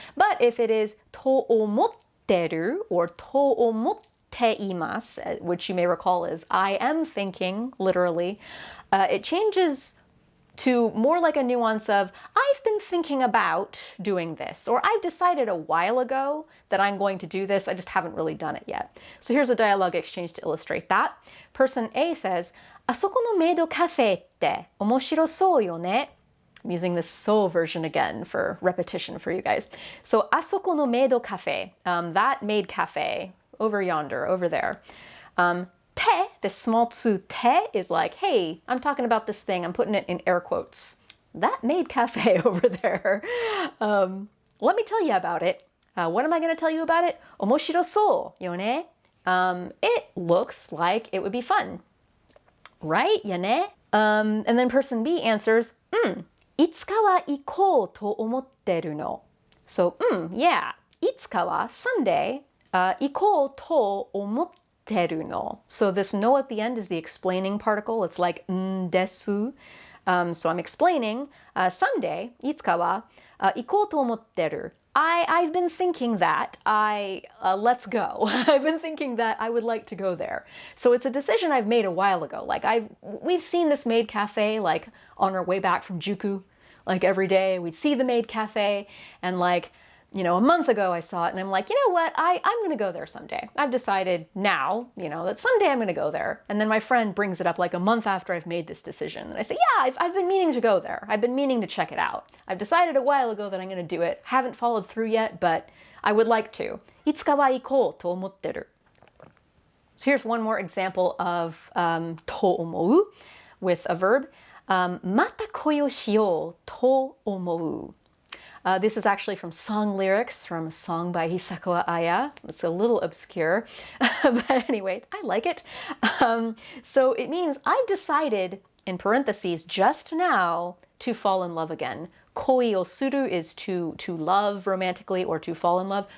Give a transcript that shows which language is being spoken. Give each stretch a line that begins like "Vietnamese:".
English: But if it is to omotteru or to omotteimasu, which you may recall is I am thinking, literally, it changes to more like a nuance of, I've been thinking about doing this, or I've decided a while ago that I'm going to do this, I just haven't really done it yet. So here's a dialogue exchange to illustrate that. Person A says,
Japanese: あそこのメイドカフェって面白そうよね.
English: I'm using this so version again for repetition for you guys. So,
Japanese: あそこのメイドカフェ,
English: that maid cafe, over yonder, over there. Te, this small tsu te is like, hey, I'm talking about this thing. I'm putting it in air quotes. That maid cafe over there. Let me tell you about it. What am I going to tell you about it?
Japanese: Omoshiro so, yone.
English: It looks like it would be fun. Right, yone? And then person B answers,
Japanese: いつかは行こうと思ってるの.
English: So, yeah.
Japanese: いつかは
English: Sunday.
Japanese: 行こうと思ってるの.Teru.
English: So this no at the end is the explaining particle. It's like desu. So I'm explaining.
Japanese: Sunday, いつかは行こうと思ってる.
English: I've been thinking that let's go. I've been thinking that I would like to go there. So it's a decision I've made a while ago. Like we've seen this maid cafe like on our way back from Juku. Like every day we'd see the maid cafe and like, you know, a month ago I saw it and I'm like, you know what, I'm going to go there someday. I've decided now, you know, that someday I'm going to go there. And then my friend brings it up like a month after I've made this decision. And I say, yeah, I've been meaning to go there. I've been meaning to check it out. I've decided a while ago that I'm going to do it. Haven't followed through yet, but I would like to.
Japanese: いつかは行こうと思ってる.
English: So here's one more example of と思う with a verb.
Japanese: また恋をしようと思う.
English: This is actually from song lyrics from a song by Hisako Aya. It's a little obscure, but anyway, I like it. So it means I've decided, in parentheses, just now to fall in love again. Koi o suru is to love romantically or to fall in love.